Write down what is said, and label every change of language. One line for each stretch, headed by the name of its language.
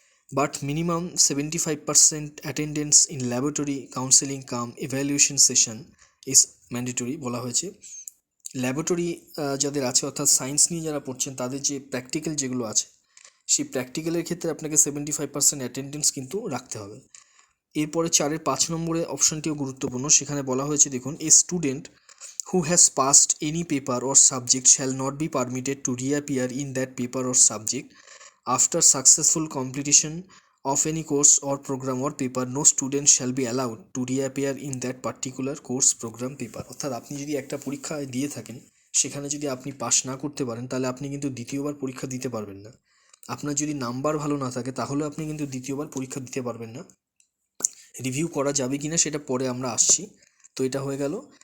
English: but minimum 75% attendance in laboratory counselling cum evaluation session is mandatory
Bangla: বলা হয়েছে। Laboratory যাদের আছে অর্থাৎ সায়েন্স নিয়ে যারা পড়ছেন তাদের যে প্র্যাকটিক্যাল যেগুলো আছে সেই প্র্যাকটিক্যালের ক্ষেত্রে আপনাকে 75% অ্যাটেন্ডেন্স কিন্তু রাখতে হবে। এরপরে 4-এর 5 নম্বরে অপশানটিও গুরুত্বপূর্ণ। সেখানে বলা হয়েছে দেখুন,
English: A student who has passed any paper or subject shall not be permitted to reappear in that paper or subject after successful completion of any course or program or paper. No student shall be allowed to reappear in that particular course program paper.
Bangla: অর্থাৎ আপনি যদি একটা পরীক্ষা দিয়ে থাকেন সেখানে যদি আপনি পাস না করতে পারেন তাহলে আপনি কিন্তু দ্বিতীয়বার পরীক্ষা দিতে পারবেন না। আপনার যদি নাম্বার ভালো না থাকে তাহলে আপনি কিন্তু দ্বিতীয়বার পরীক্ষা দিতে পারবেন না। রিভিউ করা যাবে কিনা সেটা পরে আমরা আসছি। তো এটা হয়ে গেল।